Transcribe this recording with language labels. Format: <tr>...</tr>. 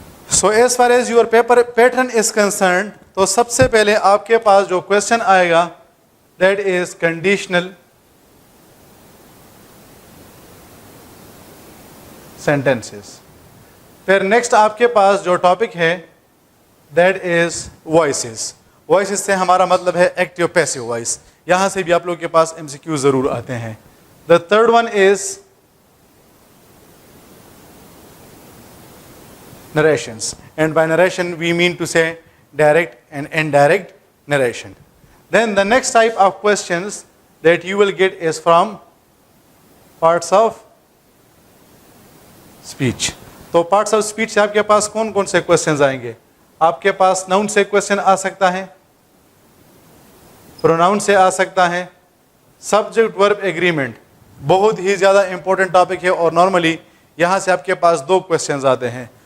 <en>so as far as your paper pattern is concerned,</en> <ur>تو سب سے پہلے آپ کے پاس جو کوشچن آئے گا</ur> <en>That is conditional sentences.</en> <ur>پھر نیکسٹ آپ کے پاس جو ٹاپک ہے</ur> <en>That is voices.</en> <ur>وائسز سے ہمارا مطلب ہے ایکٹیو پیسیو وائس. یہاں سے بھی آپ لوگ کے پاس ایم سی کیو ضرور آتے ہیں.</ur> <en>The third one is narrations, and by narration we mean to say direct and indirect narration. Then the next type of questions that you will get is from parts of speech.</en> <ur>تو parts of speech سے آپ کے پاس کون کون سے questions آئیں گے؟ آپ کے پاس noun سے question آ سکتا ہے, pronoun سے آ سکتا ہے, subject verb agreement بہت ہی زیادہ امپورٹنٹ ٹاپک ہے, اور نارملی یہاں سے آپ کے پاس دو questions آتے ہیں.</ur>